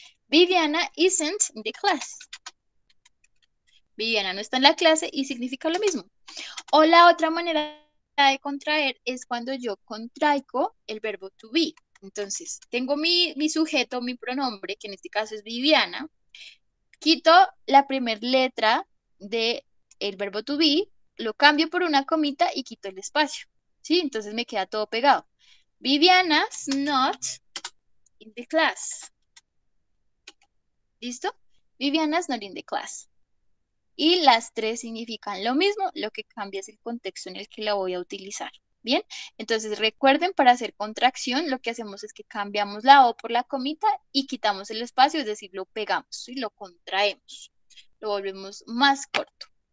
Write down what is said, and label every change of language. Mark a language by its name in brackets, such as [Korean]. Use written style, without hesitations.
[English] Viviana isn't in the class. [Spanish] Viviana no está en la clase y significa lo mismo. O la otra manera de contraer es cuando yo contraigo el verbo to be. Entonces, tengo mi sujeto, mi pronombre, que en este caso es Viviana. Quito la primera letra del verbo to be, lo cambio por una comita y quito el espacio. ¿Sí? Entonces me queda todo pegado. [English] Viviana's not in the class. ¿Listo? Viviana's not in the class. [Spanish] Y las tres significan lo mismo, lo que cambia es el contexto en el que la voy a utilizar. Bien, entonces recuerden, para hacer contracción, lo que hacemos es que cambiamos la O por la comita y quitamos el espacio, es decir, lo pegamos y lo contraemos, lo volvemos más corto.